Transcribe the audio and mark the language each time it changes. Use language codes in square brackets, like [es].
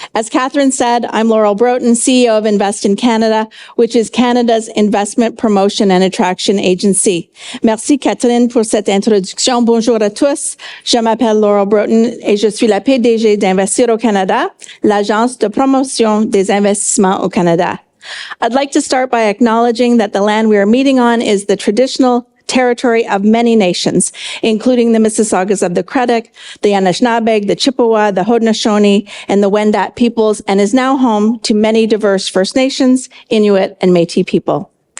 [en] As Catherine said, I'm Laurel Broten, CEO of Invest in Canada, which is Canada's investment promotion and attraction agency. [fr] Merci, Catherine, pour cette introduction. Bonjour à tous. Je m'appelle Laurel Broten et je suis la PDG d'Investir au Canada, l'agence de promotion des investissements au Canada. [en] I'd like to start by acknowledging that the land we are meeting on is the traditional territory of many nations, including the Mississaugas of the Credit, the Anishinaabeg, the Chippewa, the Haudenosaunee, and the Wendat peoples, and is now home to many diverse First Nations, Inuit, and Métis people.